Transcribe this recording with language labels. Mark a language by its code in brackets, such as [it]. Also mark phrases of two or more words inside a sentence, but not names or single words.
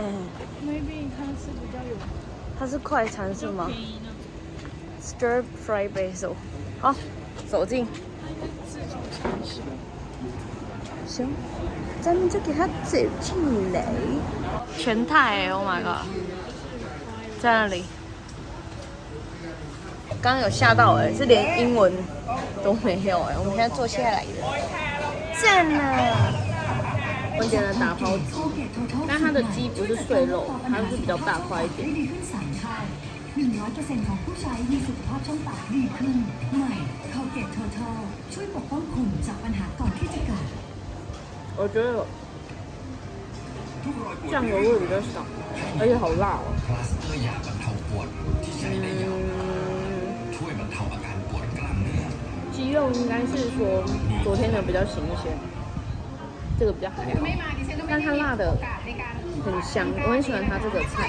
[zh] Maybe 它是比较有。它是快餐是吗？ [en] Stir fry basil。 [zh] 好，走进。行，咱们就给它走进来。全泰 ， [en] Oh my god， [zh] 在那里。刚刚有吓到是连英文都没有我们现在坐下来的，赞啊！我点了打抛鸡，但它的鸡不是碎肉，它是比较大块一点。 [th] 100% ของผู้ใช้มีสุขภาพช่องปากดีขึ้นใหม่คอลเกตโททอลช่วยปกป้องคุณจากปัญหาก่อนที่จะเกิด [zh] 我觉得酱油味比较少，而且好辣哦。鸡肉应该是说昨天的比较新鲜，这个比较还好，但它辣的很香，我很喜欢它这个菜。